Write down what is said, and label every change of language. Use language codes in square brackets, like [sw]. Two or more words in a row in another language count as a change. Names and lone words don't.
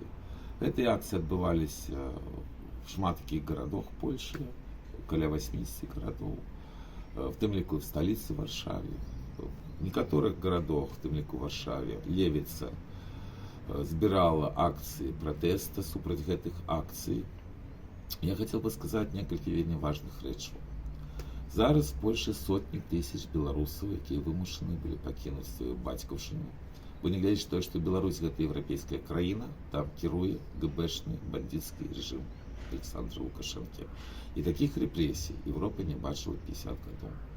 [be] Гэтыя акцыі адбываліся в шмат такіх гарадах Польшы, каля 80 гарадоў, в тым ліку в сталіцы Варшаве. В некаторых гарадах, в тым ліку Варшаве, Левіца збірала акцыі пратэста супраць гэтых акцый. [ru] Я хотел бы сказать [be] некалькі вельмі важных рэчаў. Зараз больше сотні тысяч беларусаў, якія вымушаны былі пакінуць сваю бацькаўшчыну. Вы не глядзіце тое, што Беларусь гэта еўрапейская краіна, там кіруе ГБшны бандыцкі рэжым Александра Лукашэнкі. І такіх рэпрэсій Европа не бачыла 50 гадоў.